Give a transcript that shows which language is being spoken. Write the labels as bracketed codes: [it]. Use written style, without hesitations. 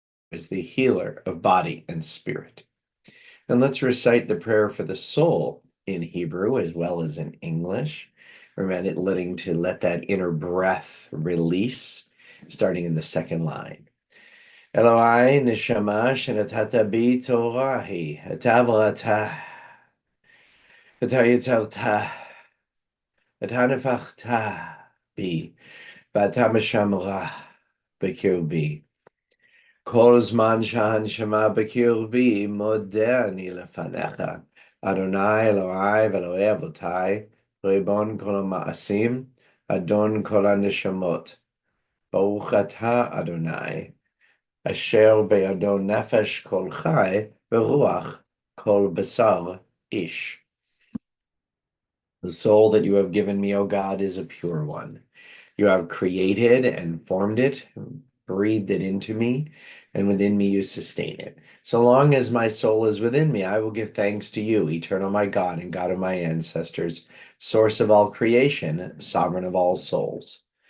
[en] Is the healer of body and spirit. And let's recite the prayer for the soul in Hebrew as well as in English. Remember let that inner breath release, starting in the second line. [he] אלוהי נשמה שנתת בי תורה היא, אתה בראתה, אתה יצרת, אתה נפחת בי, ואתה משמרה בקרבי. כל זמן שהנשמה בקרבי, מודה אני לפניך, אדוני אלוהי ואלוהי אבותיי, ריבון כל המעשים, אדון כל הנשמות. ברוך אתה, אדוני, אשר בידו נפש כל חי ורוח כל בשר ish. [en] The soul that you have given me, O God, is a pure one. You have created and formed it, breathed it into me, and within me you sustain it. So long as my soul is within me, I will give thanks to you, eternal my God and God of my ancestors, source of all creation, sovereign of all souls.